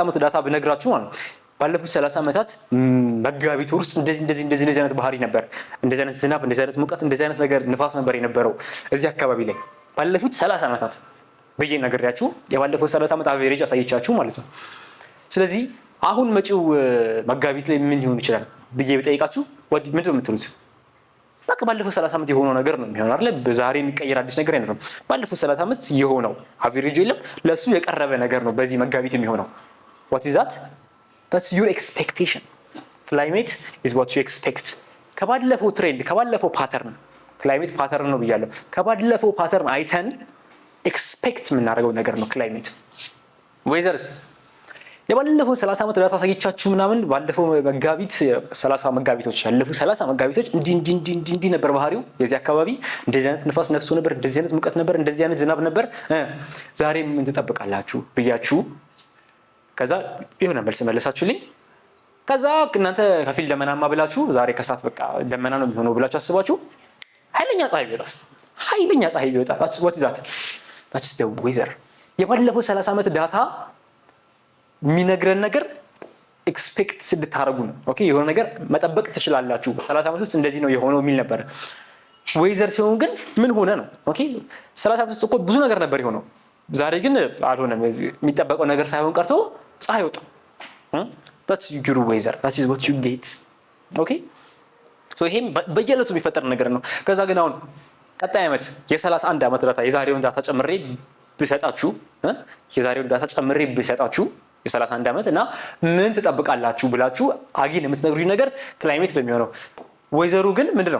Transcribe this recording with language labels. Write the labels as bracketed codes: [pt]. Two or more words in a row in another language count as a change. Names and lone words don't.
[am] ዓመት ዳታ ብነግራችሁ ማለት ነው። ባለፉት 30 ዓመታት መጋቢት ውስጥ እንደዚህ አይነት ባህሪ ነበር፣ እንደዚህ አይነት ዝናብ፣ እንደዚህ አይነት ሙቀት፣ እንደዚህ አይነት ነገር ንፋስ ነበር የነበረው እዚህ አካባቢ ላይ ባለፉት 30 ዓመታት ብዬ ነግሬያችሁ የባለፈው 30 ዓመት አቬሬጅ አሳየቻችሁ ማለት ነው። ስለዚህ አሁን መጪው መጋቢት ላይ ምን ሊሆን ይችላል ብዬ ብጠይቃችሁ ምንድን ነው የምትሉት? በቃ ባለፈው 30 ዓመት የሆነው ነገር ነው የሚሆነው አይደል? ዛሬ የሚቀየር አዲስ ነገር አይኖርም። ባለፈው 30 ዓመት የሆነው አቬሬጅ የለም፣ ለሱ የቀረበ ነገር ነው በዚህ መጋቢት የሚሆነው። [en] what is that? that's your expectation. climate is what you expect. [am] ከባለፈው ትሬንድ ከባለፈው ፓተርን ክላይሜት ፓተርን ነው ብያለሁ። ከባለፈው ፓተርን አይተን ኤክስፔክት የምናደርገው ነገር ነው ክላይሜት። ዌዘርስ የባለፈው 30 ዓመት ዳታ አሳይቻችሁ ምናምን ባለፈው መጋቢት 30 መጋቢቶች ያለፉ 30 መጋቢቶች እንዲህ ነበር ባህሪው የዚህ አካባቢ፣ እንደዚህ አይነት ንፋስ ነፍሶ ነበር፣ እንደዚህ አይነት ሙቀት ነበር፣ እንደዚህ አይነት ዝናብ ነበር። ዛሬ ምን ትጠብቃላችሁ ብያችሁ ከዛ የሆነ መልስ መለሳችሁልኝ። ከዛ እናንተ ከፊል ደመናማ ብላችሁ ዛሬ ከሰዓት በቃ ደመና ነው የሚሆነው ብላችሁ አስባችሁ ኃይለኛ ፀሐይ ቢወጣስ? ኃይለኛ ፀሐይ ቢወጣ [en] what is that? that's the weather. [am] የባለፈው 30 ዓመት ዳታ የሚነግረን ነገር ኤክስፔክት እንድታረጉ ነው። ኦኬ የሆነ ነገር መጠበቅ ትችላላችሁ 30 ዓመት ውስጥ እንደዚህ ነው የሆነው የሚል ነበር። ዌዘር ሲሆን ግን ምን ሆነ ነው? ኦኬ 30 ዓመት ውስጥ እኮ ብዙ ነገር ነበር የሆነው፣ ዛሬ ግን አልሆነም። የሚጠበቀው ነገር ሳይሆን ቀርቶ ፀሐይ ወጣ። [en] that's your weather, that is what you get. [am] ኦኬ ሶ ይሄም በየዕለቱ የሚፈጠር ነገር ነው። ከዛ ግን አሁን ቀጣይ ዓመት የ31 ዓመት ዳታ የዛሬውን ዳታ ጨምሬ ብሰጣችሁ የ31 ዓመት እና ምን ትጠብቃላችሁ ብላችሁ አጊን የምትነግሩኝ ነገር ክላይሜት በሚሆነው። ዌዘሩ ግን ምንድነው?